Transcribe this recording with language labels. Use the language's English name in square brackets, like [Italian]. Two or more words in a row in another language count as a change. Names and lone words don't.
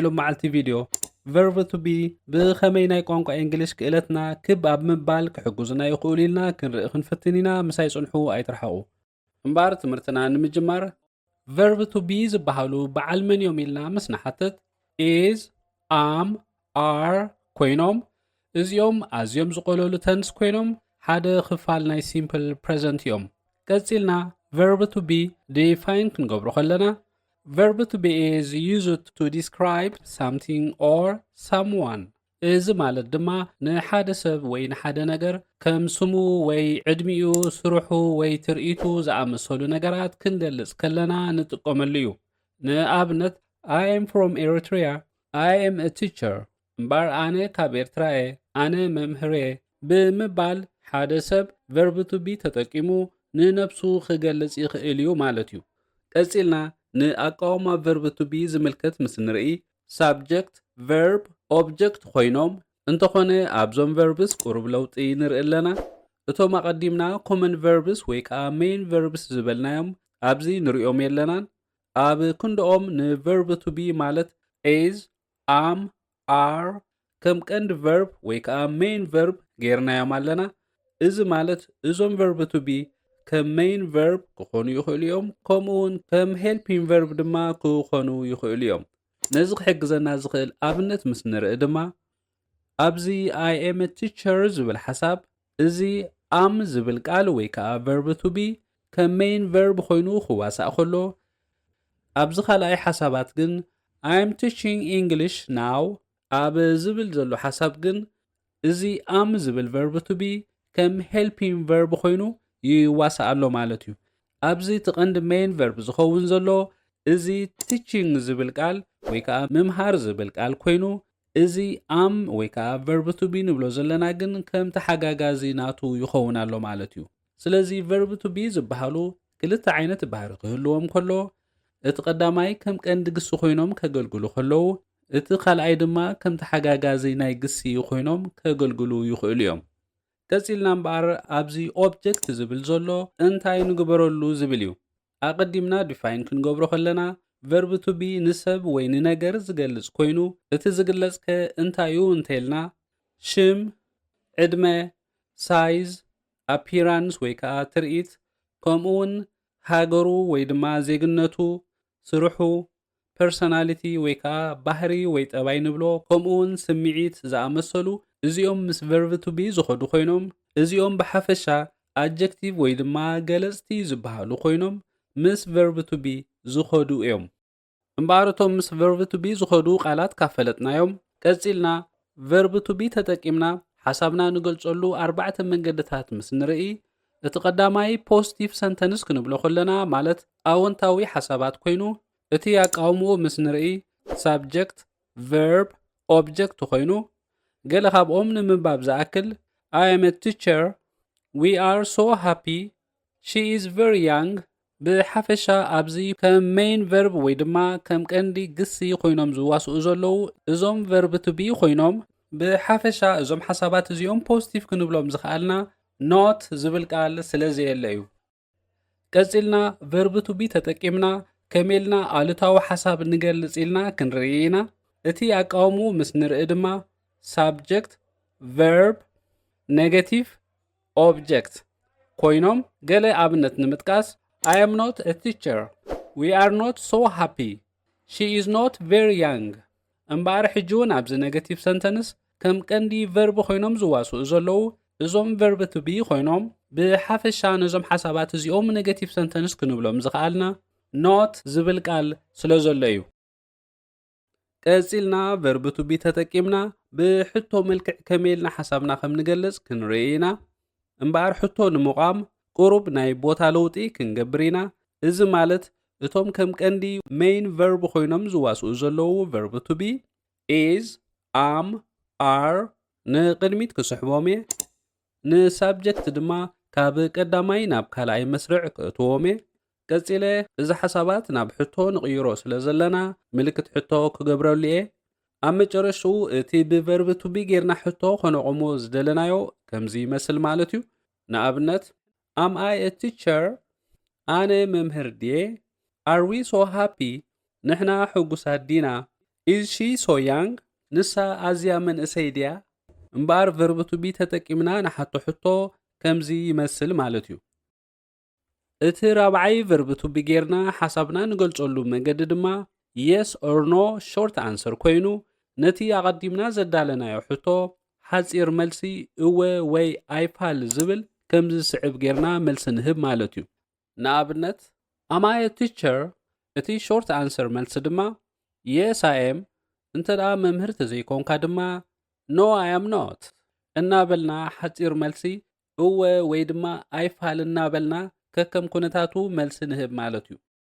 [Tigrinya] ሎም መዓልቲ ቪድዮ [English] verb to be [Tigrinya] ብኸመይ ናይ ቋንቋ እንግሊሽ ክእለትና ክብ ኣብ ምባል ክሕጉዝና ይኽእሉ ኢልና ክንርኢ ክንፍትን ኢና። ምሳይ ጽንሑ ኣይትርሓቑ። እምበኣር ትምህርትና ንምጅማር [English] verb to be [Tigrinya] ዝበሃሉ በዓል መን እዮም ኢልና ምስ ንሓትት [English] is am are [Tigrinya] ኮይኖም እዚኦም ኣዝዮም ዝቐለሉ ተንስ ኮይኖም ሓደ ክፋል ናይ [English] simple present [Tigrinya] እዮም። ቀፂልና [English] verb to be define [Tigrinya] ክንገብሮ ከለና [English] verb to be is used to describe something or someone [Tigrinya] እዚ ማለት ድማ ንሓደ ሰብ ወይ ንሓደ ነገር ከም ስሙ ወይ ዕድሚኡ ስርሑ ወይ ትርኢቱ ዝኣመሰሉ ነገራት ክንገልጽ ከለና ንጥቀመሉ እዩ። ንኣብነት [English] I am from Eritrea, I am a teacher [Tigrinya] እምበር ኣነ ካብ ኤርትራ እየ ኣነ መምህር እየ ብምባል ሓደ ሰብ [English] verb to be [Tigrinya] ተጠቂሙ ንነፍሱ ክገልጽ ይኽእል እዩ ማለት እዩ። ቀፂልና ንኣቃውማ [English] verb to be [Tigrinya] ዝምልከት ምስ ንርኢ [English] subject, verb, object [Tigrinya] ኮይኖም እንተኾነ ኣብዞም verbs ቁሩብ ለውጢ ንርኢ ኣለና። እቶም ኣቐዲምና [English] common verbs [Tigrinya] ወይ ከዓ [English] main verbs [Tigrinya] ዝበልናዮም ኣብዚ ንሪኦም የለናን። ኣብ ክንድኦም ን [English] verb to be [Tigrinya] ማለት [English] is, am, are [Tigrinya] ከም ቀንዲ verb ወይ ከዓ [English] main verb [Tigrinya] ጌርናዮም ኣለና። እዚ ማለት እዞም verb to be ከም [English] main verb [Tigrinya] ክኾኑ ይኽእሉ እዮም ከምኡውን ከም [English] helping verb [Tigrinya] ድማ ክኾኑ ይኽእሉ እዮም። ነዚ ክሕግዘና ዝኽእል ኣብነት ምስ ንርኢ ድማ ኣብዚ [English] I am a teacher [Tigrinya] ዝብል ሓሳብ እዚ am ዝብል ቃል ወይ ከዓ [English] verb to be [Tigrinya] ከም [English] main verb [Tigrinya] ኮይኑ ክዋሳእ ከሎ ኣብዚ ካልኣይ ሓሳባት ግን [English] I am teaching English now [Tigrinya] ኣብ ዝብል ዘሎ ሓሳብ ግን እዚ am ዝብል [English] verb to be [Tigrinya] ከም [English] helping verb [Tigrinya] ኮይኑ ይዋሳእ ኣሎ ማለት እዩ። ኣብዚ ትቐንዲ [English] main verb [Tigrinya] ዝኸውን ዘሎ እዚ teaching ዝብል ቃል ወይ ከዓ ምምሃር ዝብል ቃል ኮይኑ እዚ am ወይ ከዓ [English] verb to be [Tigrinya] ንብሎ ዘለና ግን ከም ተሓጋጋዚ ናቱ ይኸውን ኣሎ ማለት እዩ። ስለዚ [English] verb to be [Tigrinya] ዝበሃሉ ክልተ ዓይነት ባህሪ ክህልዎም ከሎ እቲ ቀዳማይ ከም ቀንዲ ግሲ ኮይኖም ከገልግሉ ከለዉ እቲ ካልኣይ ድማ ከም ተሓጋጋዚ ናይ ግሲ ኮይኖም ከገልግሉ ይኽእሉ እዮም። ቀፂልና እምበኣር ኣብዚ ኦብጀክት ዝብል ዘሎ እንታይ ንግበረሉ ዝብል እዩ። ኣቐዲምና ዲፋይን ክንገብሮ ከለና [English] verb to be [Tigrinya] ንሰብ ወይ ንነገር ዝገልጽ ኮይኑ እቲ ዝግለጽ ከ እንታይ እዩ እንተይልና ሽም፣ ዕድመ፣ ሳይዝ፣ ኣፒራንስ ወይ ከዓ ትርኢት ከምኡውን ሃገሩ ወይ ድማ ዜግነቱ፣ ስርሑ፣ ፐርሶናሊቲ ወይ ከዓ ባህሪ ወይ ጠባይ ንብሎ ከምኡውን ስምዒት ዝኣመሰሉ እዚኦም ምስ [English] verb to be [Tigrinya] ዝኸዱ ኮይኖም እዚኦም ብሓፈሻ adjective ወይ ድማ ገለጽቲ ዝበሃሉ ኮይኖም ምስ [English] verb to be [Tigrinya] ዝኸዱ እዮም። እምበኣረቶም ምስ [English] verb to be [Tigrinya] ዝኸዱ ቃላት ካፈለጥናዮም ቀፂልና [English] verb to be [Tigrinya] ተጠቂምና ሓሳብና ንገልጸሉ ኣርባዕተ መንገድታት ምስ ንርኢ እቲ ቀዳማይ [English] positive sentence [Tigrinya] ክንብሎ ከለና ማለት ኣወንታዊ ሓሳባት ኮይኑ እቲ ኣቃውምኡ ምስ ንርኢ [English] subject, verb, object [Tigrinya] ኮይኑ ገለ ካብኦም ንምንባብ ዝኣክል [English] I am a teacher, we are so happy, she is very young [Tigrinya] ብሓፈሻ ኣብዚ ከም [English] main verb [Tigrinya] ወይ ድማ ከም ቀንዲ ግሲ ኮይኖም ዝዋስኡ ዘለዉ እዞም [English] verb to be [Tigrinya] ኮይኖም ብሓፈሻ እዞም ሓሳባት እዚኦም ፖዚቲቭ ክንብሎም ዝኽኣልና not ዝብል ቃል ስለዘየለ እዩ። ቀፂልና [English] verb to be [Tigrinya] ተጠቂምና ከመኢልና ኣሉታዊ ሓሳብ ንገልጽ ኢልና ክንርኢ ኢና። እቲ ኣቃውሙ ምስ ንርኢ ድማ [English] subject, verb, negative, object [Tigrinya] ኮይኖም ገለ ኣብነት ንምጥቃስ [English] I am not a teacher, we are not so happy, she is not very young [Tigrinya] እምበኣር ሕጂ እውን ኣብዚ [English] negative sentence [Tigrinya] ከም ቀንዲ verb ኮይኖም ዝዋስኡ ዘለዉ እዞም [English] verb to be [Tigrinya] ኮይኖም ብሓፈሻ ነዞም ሓሳባት እዚኦም [English] negative sentence [Tigrinya] ክንብሎም ዝኽኣልና not ዝብል ቃል ስለ ዘሎ እዩ። ቀፂልና [English] verb to be [Tigrinya] ተጠቂምና ብሕቶ መልክዕ ከመኢልና ሓሳብና ከም ንገልጽ ክንርኢ ኢና። እምበኣር ሕቶ ንምቋም ቁሩብ ናይ ቦታ ለውጢ ክንገብር ኢና። እዚ ማለት እቶም ከም ቀንዲ [English] main verb [Tigrinya] ኮይኖም ዝዋስኡ ዘለዉ [English] verb to be is, am, are [Tigrinya] ንቅድሚት ክስሕቦም እየ ንሳብጀክት ድማ ካብ ቀዳማይ ናብ ካልኣይ መስርዕ ክእትዎም እየ ቀፂለ እዚ ሓሳባት ናብ ሕቶ ንቕይሮ ስለ ዘለና ምልክት ሕቶ ክገብረሉ እየ ኣብ መጨረሽኡ እቲ ብ [English] verb to be [Tigrinya] ጌርና ሕቶ ከነቆሞ ዝደለናዮ ከምዚ ይመስል ማለት እዩ ንኣብነት [English] am I a teacher [Tigrinya] ኣነ መምህር ድየ [English] are we so happy [Tigrinya] ንሕና ሕጉሳት ዲና [English] is she so young [Tigrinya] ንሳ ኣዝያ መንእሰይ ድያ እምበር [English] verb to be [Tigrinya] ተጠቂምና ንሓቶ ሕቶ ከምዚ ይመስል ማለት እዩ እቲ ራብዓይ [English] verb to be [Tigrinya] ጌርና ሓሳብና ንገልጸሉ መንገዲ ድማ [English] yes or no short answer [Tigrinya] ኮይኑ ነቲ ኣቐዲምና ዘዳለናዮ ሕቶ ሓፂር መልሲ እወ ወይ ኣይፋል ዝብል ከምዚ ስዕብ ጌርና መልሲ ንህብ ማለት እዩ ንኣብነት [English] am I a teacher [Tigrinya] እቲ [English] short answer [Tigrinya] መልሲ ድማ [English] yes I am [Tigrinya] እንተደኣ መምህር ተዘይኮንካ ድማ [English] no I am not [Tigrinya] እናበልና ሓፂር መልሲ እወ ወይ ድማ ኣይፋል እናበልና ከከም ኩነታቱ መልሲ ንህብ ማለት እዩ